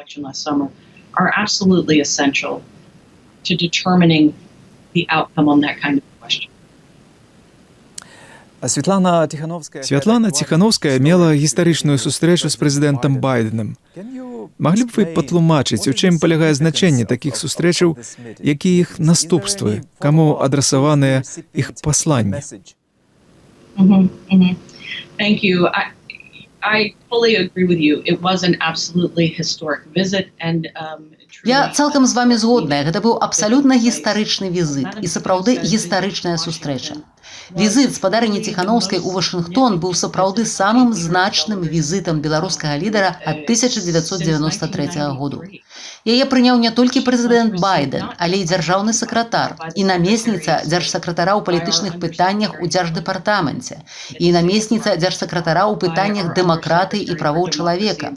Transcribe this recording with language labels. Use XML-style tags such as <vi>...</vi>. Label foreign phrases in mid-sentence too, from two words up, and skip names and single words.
<be>Святлана Ціханаўская мела гістарычную сустрэчу з прэзідэнтам Байденам. Маглі б вы патлумачыць, у чым палягае значэнне такіх сустрэчаў, якія іх наступствы, каму адрасаваныя іх пасланні?</be> <en>Thank you. I fully agree with you. It was an absolutely historic visit, and</en> <be>Я цалкам з вамі згодная, гэта быў абсалютна гістарычны візіт і сапраўды гістарычная сустрэча. Візіт спадарыні Ціханаўскай у Вашынгтон быў сапраўды самым значным візітам беларускага лідара ад 1993 году. Яе прыняў не толькі прэзідэнт Байден, але і дзяржаўны сакратар, і намесніца дзяржсакратара ў палітычных пытаннях у дзярждэпартаменце, і намесніца дзяржсакратара ў пытаннях дэмакратыі і правоў чалавека.</be>